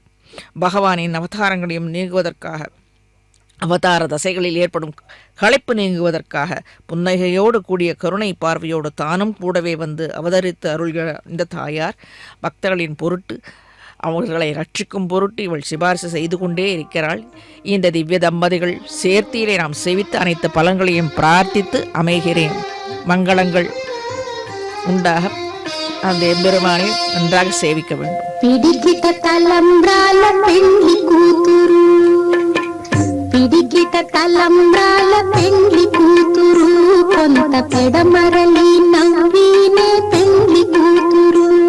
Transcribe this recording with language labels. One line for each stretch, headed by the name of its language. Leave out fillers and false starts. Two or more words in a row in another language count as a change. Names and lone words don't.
Tamil: பகவானின் அவதாரங்களையும் நீங்குவதற்காக, அவதார தசைகளில் ஏற்படும் களைப்பு நீங்குவதற்காக புன்னகையோடு கூடிய கருணை பார்வையோடு தானும் கூடவே வந்து அவதரித்து அருள்கிற இந்த தாயார் பக்தர்களின் பொருட்டு, அவர்களை ரட்சிக்கும் பொருட்டு இவள் சிபாரிசு செய்து கொண்டே இருக்கிறாள். இந்த திவ்ய தம்பதிகள் சேர்த்தியிலே நாம் சேவித்து அனைத்து பலன்களையும் பிரார்த்தித்து அமைகிறேன். மங்களங்கள் உண்டாக அந்த எம்பெருமானை நன்றாக சேவிக்க வேண்டும்.
Telugu: పిడికిట తలంబ్రాల పెండ్లి కూతురు, పిడికిట తలంబ్రాల పెండ్లి కూతురు, కొంత పెడమరలి నవ్వినే పెండ్లి కూతురు.